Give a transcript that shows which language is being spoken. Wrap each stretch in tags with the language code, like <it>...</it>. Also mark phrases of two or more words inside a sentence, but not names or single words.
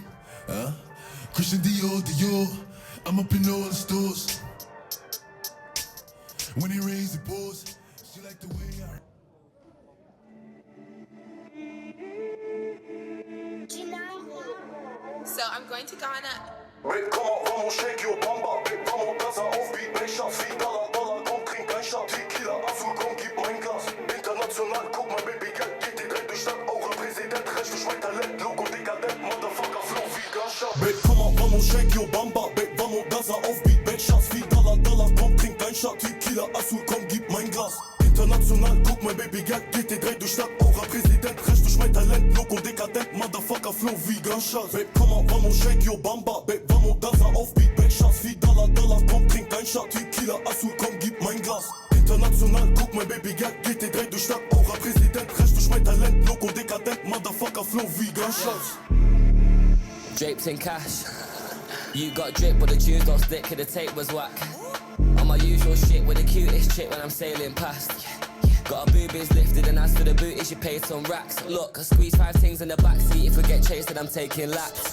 <en>Christian Dior, Dior. I'm up in all the stores. When it rains, it pours. She like the way I heard. So I'm going to Ghana. Babe,</en> <nl>kom op,</nl> <en>vamos shake your bamba. Babe,</en> <nl>vamos dansen offbeat. Mijn shots, $4, kom drink een shot. Tequila, azul, kom gib mijn glas.</nl> <de>International, guck mal,</de> <en>baby, girl,</en> <de>geht die Welt durch Stadt. Auch ein Präsident, recht durch mein Talent. Logo dekadent,</de> <en>motherfucker, flow</en> <de>wie Gunshot.</de> <nl>Babe, kom op,</nl> <en>vamos shake your bamba. Babe,</en> <nl>vamos dansen offbeat. Mijn shots, $4, kom drink een shot. Tequila, azul, kom gib mijn glas.</nl> <de>International, guck mal,</de> <en>baby, girl,</en> <de>geht die Welt durch Stadt. Auch ein Präsident, recht durch mein Talent. Logo dekadent,</de> <en>motherfucker, flow</en> <de>wie Gunshot.</de> <nl>Babe, kom op,</nl> <en>vamos shake your bamba. Babe,</en> <nl>vamos dansen offbeat. Mijn shots, $4, kom drink een shot. Tequila, azul, kom gib mijn glas.</nl> <de>International, guck mal,</de> <en>baby, girl,</en> <de>geht die Welt durch Stadt. Auch ein Präsident, recht durch mein Talent. Logo dekadent,</de> <en>motherfucker, flow</en> <de>wie Gunshots.</de> <en>Drapes in cash. You got drip, but the tunes don't stick, cause the tape was whack. On my usual shit with the cutest chick when I'm sailing past. Got her boobies lifted and as for the booty she paid some racks. Look, I squeeze 5 things in the backseat. If we get chased then I'm taking laps.</en>